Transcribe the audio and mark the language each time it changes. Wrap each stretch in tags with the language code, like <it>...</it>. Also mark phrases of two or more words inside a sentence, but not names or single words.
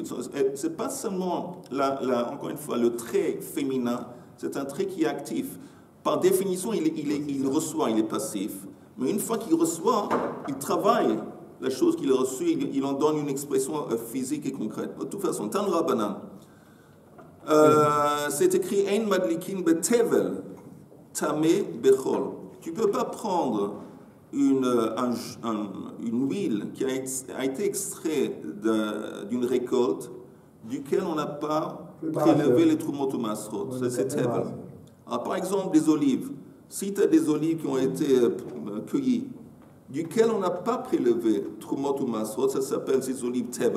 <fr>Ce n'est pas seulement, encore une fois, le trait féminin, c'est un trait qui est actif. Par définition, il reçoit, il est passif. Mais une fois qu'il reçoit, il travaille la chose qu'il a reçue, il en donne une expression physique et concrète. De toute façon,</fr> <he>תנו רבנן,</he> <fr>c'est écrit</fr> <he>אין מדליקין בטבל טמא בחול.</he> <fr>Tu ne peux pas prendre une huile qui a été extraite d'une récolte duquel on n'a pas prélevé les trumot ou masrot. C'est tevel. Alors, par exemple, des olives. Si tu as des olives qui ont été cueillies, duquel on n'a pas prélevé trumot ou masrot, ça s'appelle ces olives tevel.</fr>